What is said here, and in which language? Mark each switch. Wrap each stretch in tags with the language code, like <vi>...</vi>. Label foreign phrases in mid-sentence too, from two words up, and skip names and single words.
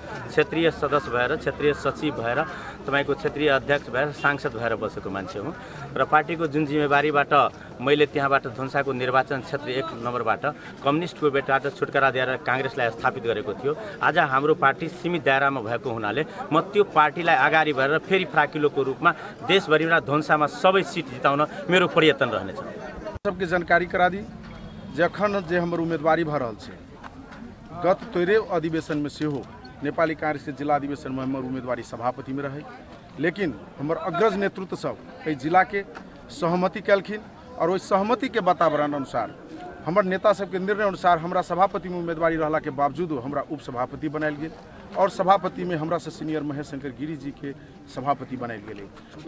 <ne>क्षेत्रीय सदस्य भएर, क्षेत्रीय सचिव भएर, तपाईँको क्षेत्रीय अध्यक्ष भएर, सांसद भएर बसेको मान्छे हो र पार्टीको जुन जिम्मेवारीबाट मैले त्यहाँबाट धुन्साको निर्वाचन क्षेत्र 1 नम्बरबाट कम्युनिस्टको बेटाबाट छुटकारा दिएर काङ्ग्रेसलाई स्थापित गरेको थियो। आज हाम्रो पार्टी सीमित दायरामा भएको हुनाले म त्यो पार्टीलाई अगाडि बढेर फेरि फ्राकिलोको रूपमा देशभरिमा धुन्सामा सबै सीट जिताउन मेरो प्रयत्न रहनेछ।</ne> <mai>सबके जानकारी करा दी जखन जे हमर उम्मीदवारी भ रहल छै, गत 13 अधिवेशन में सेहो नेपाली कांग्रेस के जिला अधिवेशन में हमर उम्मीदवारी सभापति में रहे, लेकिन हमर अग्रज नेतृत्व सब एहि जिला के सहमति कलखिन और ओहि सहमति के वातावरण अनुसार हमर नेता सबके निर्णय अनुसार हमरा सभापति में उम्मीदवारी रहला के बावजूद हमरा उपसभापति बनायल गेल और सभापति में हमरा से सीनियर महेश शंकर गिरी जी के सभापति बनायल गेल।</mai>